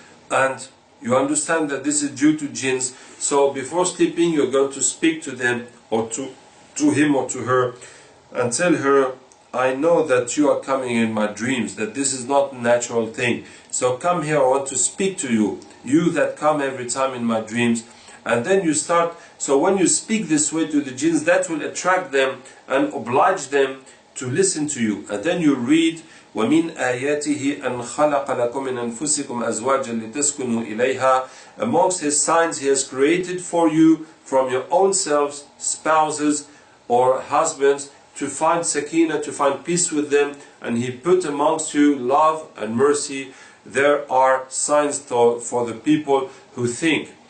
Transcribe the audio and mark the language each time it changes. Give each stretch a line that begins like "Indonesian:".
English: And you understand that this is due to jinns. So before sleeping, you're going to speak to them, or to him or to her, and tell her, I know that you are coming in my dreams, that this is not a natural thing. So come here, I want to speak to you, you that come every time in my dreams. And then you start, so when you speak this way to the jinns, that will attract them and oblige them to listen to you. And then you read,
Arabic: وَمِنْ آيَاتِهِ أَنْ خَلَقَ لَكُم مِنْ أَنفُسِكُمْ أَزْوَاجًا لِتَسْكُنُوا إِلَيْهَا.
English: Amongst his signs, he has created for you from your own selves spouses or husbands, to find sakina, to find peace with them, and he put amongst you love and mercy. There are signs for the people who think.